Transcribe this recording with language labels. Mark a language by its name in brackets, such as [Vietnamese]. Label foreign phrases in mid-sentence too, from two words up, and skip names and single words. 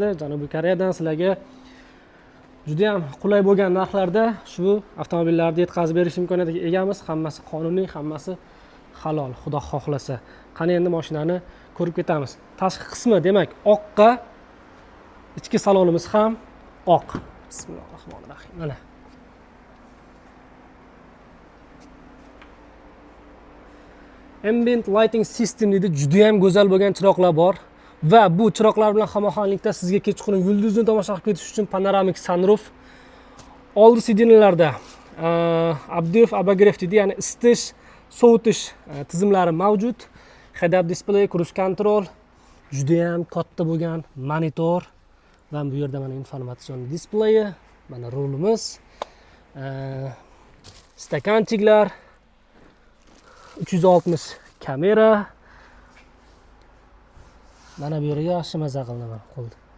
[Uzbek] Janubiy Koreyadan sizlarga juda ham qulay bo'lgan narxlarda ushbu avtomobillarni yetkazib berish imkoniyatiga egamiz. Hammasi qonuniy, hammasi halol, xudo xohlasa. Qani endi mashinani ko'rib ketamiz. Tashqi qismi demak oqqa, ichki salonimiz ham oq. [Arabic] Bismillahirrohmanirrohim. [Uzbek] Mana. [English] Ambient lighting system [Uzbek] deydi, juda ham go'zal bo'lgan chiroqlar bor va bu chiroqlar bilan hamohanglikda sizga kechqurun yulduzni tomosha qilib ketish uchun panoramik sunroof. Oldi sidinlarda [Russian] обдув обогрев [Uzbek] deydi, ya'ni isitish, sovutish tizimlari mavjud. [English] Head-up display, cruise control, [Uzbek] juda ham katta bo'lgan monitor va bu yerda mana informatsion displeyi, mana rulimiz, stakanchiklar, 360 kamera. Mana bu yerga yaxshi maza qilaman qo'lda.